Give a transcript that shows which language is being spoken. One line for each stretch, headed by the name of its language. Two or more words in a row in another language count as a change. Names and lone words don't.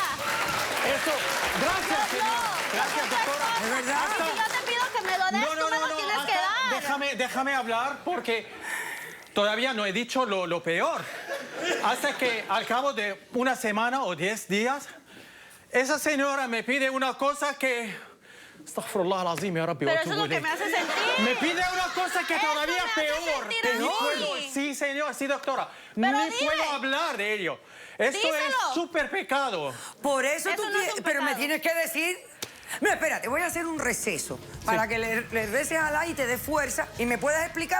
Spanish: Esto, gracias, señora. Gracias, doctora. ¿De verdad? Si yo te pido que me lo des, tú me lo tienes que dar. Déjame hablar porque todavía no he dicho lo peor. Hasta que al cabo de una semana o 10 días, esa señora me pide una cosa que...
Arabic: أستغفر الله العظيم, يا ربي,
Spanish: Pero eso es
Arabic: watubu
Spanish: lo que
Arabic: ilayh.
Spanish: me hace sentir. Me pide una cosa que Eso todavía me hace peor. sentir Que a no mí. puedo. Sí, señor, sí, doctora. Pero Ni dime. puedo hablar de ello. Esto Díselo. es súper pecado. Por eso Eso tú no es un pero me pecado. tienes que decir... No, espérate, voy a hacer un receso para que le reces a Alá y te dé fuerza y me puedas explicar